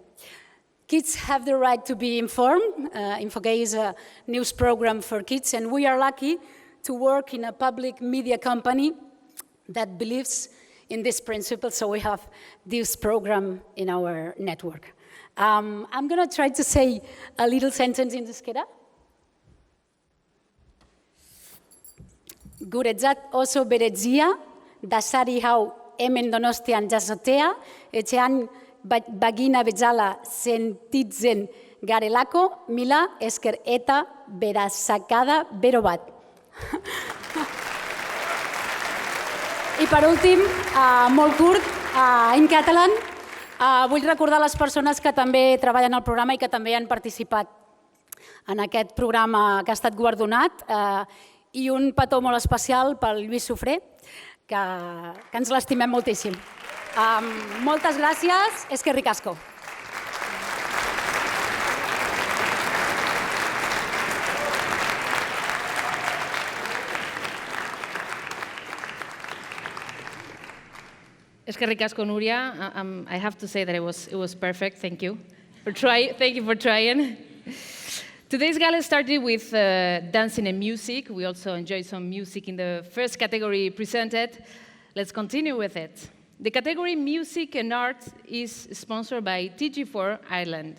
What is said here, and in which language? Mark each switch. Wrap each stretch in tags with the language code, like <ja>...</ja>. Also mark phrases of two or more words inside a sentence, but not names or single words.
<en>Kids have the right to be informed. InfoK is a news program for kids, and we are lucky to work in a public media company that believes in this principle, so we have this program in our network. I'm going to try to say a little sentence in euskera.</en> <eu>Guretzat oso beretzia, dasari hau hemen Donostian jasotea, etxean bagina bezala sentitzen garelako, mila esker eta berazakada bero bat.</eu> <ca>I per últim, molt curt, en català, vull recordar les persones que també treballen al programa i que també han participat en aquest programa que ha estat guardonat, i un petó molt especial pel Lluís Sofré, que ens l'estimem moltíssim. Moltes gràcies,</ca> <eu>eskerrik asko. Eskerrik asko, Núria.</eu> <en>I have to say that it was perfect. Thank you for trying. Thank you for trying. Today's gala started with dancing and music. We also enjoyed some music in the first category presented. Let's continue with it. The category Music and Art is sponsored by TG4 Ireland.</en>